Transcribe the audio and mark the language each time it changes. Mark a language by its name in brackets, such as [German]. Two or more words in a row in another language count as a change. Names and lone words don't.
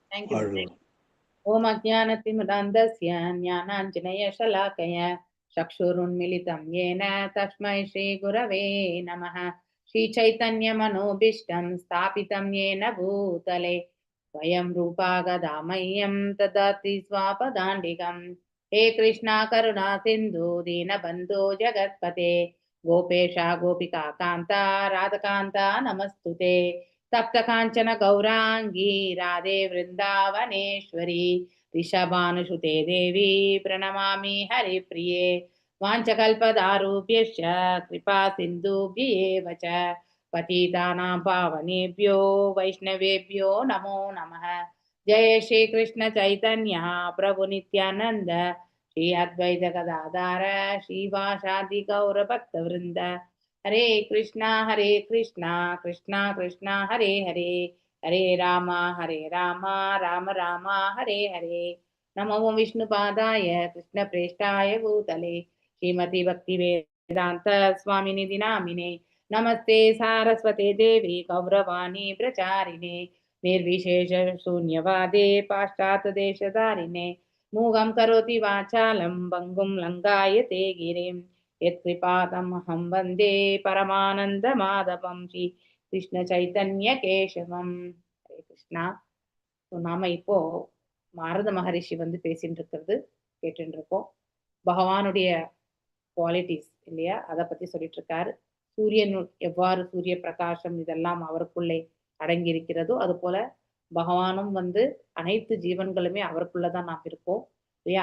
[Sanskrit] ओं अज्ञानतिमिरान्धस्य ज्ञानाञ्जन शलाकया चक्षुरुन्मीलितं येन तस्मै श्री गुरवे नमः. श्री चैतन्य मनोऽभीष्टं स्थापितं येन भूतले स्वयं रूपः कदामह्यं ददाति स्वपदान्तिकम्. हे कृष्णा करुणा सिंधु दीनबन्धो जगत्पते गोपेशा गोपिका कान्ता राधकान्ता नमस्तुते. तप्त काञ्चन गौरांगी राधे वृंदावनेश्वरी ऋषभानुसुते देवी प्रणमामि हरिप्रिये. वाञ्छकल्पदारुभ्यश्च कृपा सिन्धुभ्येव च पतितानां पावनेभ्यो वैष्णवेभ्यो नमो नमः. जय श्री कृष्ण चैतन्य प्रभु नित्यानंद श्री अद्वैत गदाधर श्रीवासादि गौर भक्त वृंद. हरे कृष्णा कृष्णा कृष्णा हरे हरे, हरे राम राम राम हरे हरे. नमो विष्णुपादाय कृष्ण प्रेष्ठाय भूतले श्रीमती भक्ति वेदांत स्वामिनिधि नामिने. नमस्ते सारस्वते देवी गौरवाणी प्रचारिणे निर्विशेष शून्यवादे पाश्चात देशधारिणे. मूगं करोति वाचालं भङ्गुं लङ्घायते गिरिं यत्कृपातमहं वन्दे परमानंद माधवं श्री कृष्ण चैतन्य केशवं. हरे कृष्णा. [Tamil] நாம இப்போ நாரத மகரிஷி பேசிட்டு இருக்கிறது கேட்டு இருக்கோம். பகவானுடைய குவாலிட்டிஸ் இல்லையா, அதை பத்தி சொல்லிட்டு இருக்காரு. சூரியன் எவ்வாறு சூரிய பிரகாசம் இதெல்லாம் அவருக்குள்ளே அடங்கி இருக்கிறதோ அது போல பகவானும் அனைத்து ஜீவன்களுமே அவருக்குள்ளதான் நாம் இருக்கோம் இல்லையா.